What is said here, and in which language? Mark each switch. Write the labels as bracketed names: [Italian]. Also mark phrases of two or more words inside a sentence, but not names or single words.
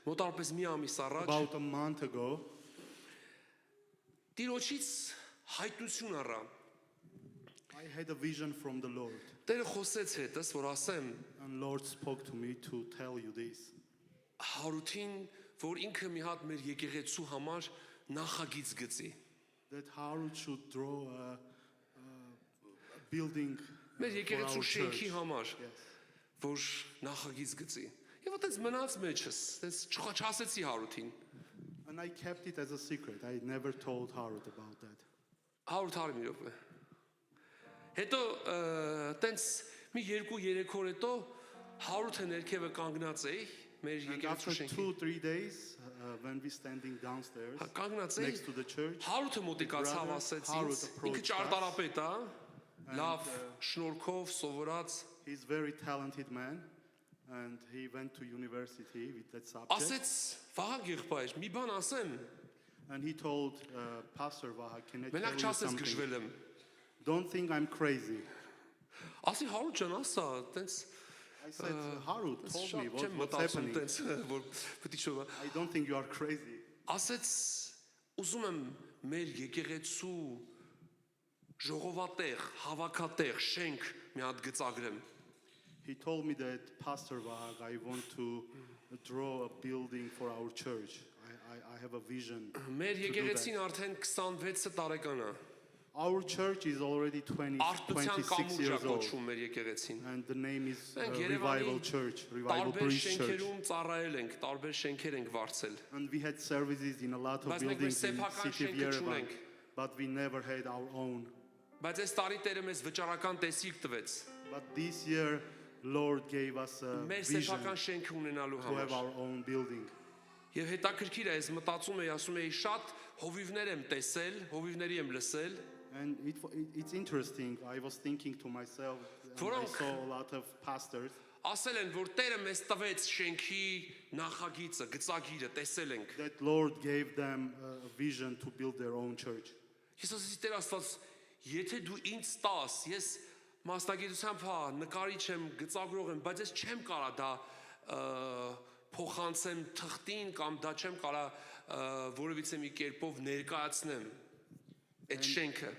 [Armenian] Մոտարպես մի ամիս առաջ [English] About a month ago, [Armenian] Տիրոջից հայտնություն առա։ [English] I had a vision from the Lord, [Armenian] Տերը խոսեց հետս, որ ասեմ [English] and Lord spoke to me to tell you this. [Armenian] Հարութին, որ ինքը մի հատ մեր եկեղեցու համար նախագիծ գծի։ [English] That Harut should draw a building [Armenian] Մեր [English] for [Armenian] եկեղեցու [English] our church. [Armenian] շենքի համար, [English] Yes. [Armenian] որ նախագիծ գծի։ Եվ այդպես մնաց մեջս, այդպես չասեցի Հարութին։ [English] And I kept it as a secret. I never told Harut about that. [Armenian] Հարութ արի մի րոպե։ Հետո տենց մի 2-3 օր հետո Հարութը ներքևը կանգնած էի մեր [English] And [Armenian] եկեղեցու [English] after [Armenian] շենքի։ [English] 2-3 days, when we standing downstairs [Armenian] Կանգնած էի։ [English] next to the church, [Armenian] Հարութը մոտիկացավ [English] brother [Armenian] ասեց [English] Harut [Armenian] ինձ, ինքը [English] approached [Armenian] ճարտարապետ է, լավ [English] and, [Armenian] շնորհքով սովորած, [English] he's a very talented man, and he went to university with that subject. [Armenian] ասեց Վահագ եղբայր, մի բան ասեմ, [English] And he told Pastor Vaha, can I tell [Armenian] մենակ [English] you [Armenian] չասես [English] something? [Armenian] գժվել եմ։ [English] Don't think I'm crazy. [Armenian] Ասի Հարութ ջան, ասա, տենց [English] I said, Harut told me [Armenian] չեմ [English] what's [Armenian] մտածում [English] happening. [Armenian] տենց, որ պետք չէ։ [English] I don't think you are crazy. [Armenian] Ասեց ուզում եմ մեր եկեղեցու ժողովատեղ, հավաքատեղ, շենք մի հատ գծագրեմ։ [English] He told me that, Pastor Vahag, I want to draw a building for our church. I have a vision. [Armenian] Մեր [English] to do [Armenian] եկեղեցին [English] that. [Armenian] արդեն 26 տարեկան է։ [English] Our church is already [Armenian] Արտության [English] 26 [Armenian] կամուջ է [English] years old. [Armenian] կոչվում մեր եկեղեցին։ [English] And the name is [Armenian] Մենք [English] Revival [Armenian] Երևանի [English] Church, Revival [Armenian] տարբեր [English] Bridge Church. [Armenian] շենքերում ծառայել ենք, տարբեր շենքեր ենք վարձել։ [English] And we had services in a lot of [Armenian] Բայց մենք [English] buildings in [Armenian] սեփական [English] city of [Armenian] շենքը [English] Yerevan. [Armenian] չունենք։ [English] But we never had our own. [Armenian] Բայց այս տարի Տերը մեզ վճարական տեսիք տվեց։ [English] But this year, Lord gave us a [Armenian] Մեր [English] vision [Armenian] սեփական շենք ունենալու [English] to have [Armenian] համար։ [English] our own building. [Armenian] Եվ հետաքրքիր է, ես մտածում եի, ասում եի, շատ հովիվներ եմ տեսել, հովիվների եմ լսել, [English] And it's interesting. I was thinking to myself, and I [Armenian] Որոնք [English] saw a lot of pastors [Armenian] ասել են, որ Տերը մեզ տվեց շենքի նախագիծը, գծագիրը, տեսել ենք։ [English] that Lord gave them a vision to build their own church. [Armenian] Ես ասեցի Տեր Աստված, եթե դու ինձ տաս, ես մասնագիտությամբ հա նկարիչ եմ, գծագրող եմ, բայց ես չեմ կարա դա փոխանցեմ թղթին կամ դա չեմ կարա որևիցե մի կերպով ներկայացնեմ այդ շենքը։